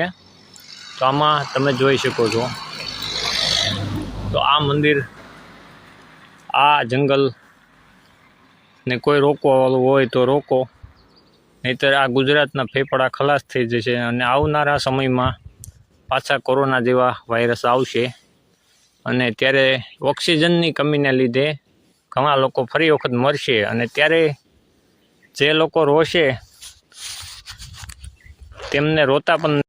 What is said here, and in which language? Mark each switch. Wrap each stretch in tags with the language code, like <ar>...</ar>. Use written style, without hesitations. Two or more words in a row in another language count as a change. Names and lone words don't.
<gu>તો આમાં તમે જોઈ શકો છો તો આ મંદિર આ જંગલ ને કોઈ રોકવાવાળું હોય તો રોકો, નહીતર આ ગુજરાતના ફેફડા ખલાસ થઈ જશે અને આવનારા સમયમાં પાછા કોરોના જેવા વાયરસ આવશે અને ત્યારે ઑક્સિજનની કમીને લીધે ઘણા લોકો ફરી વખત મરશે અને ત્યારે જે લોકો રોશે તેમને રોતા પણ</gu>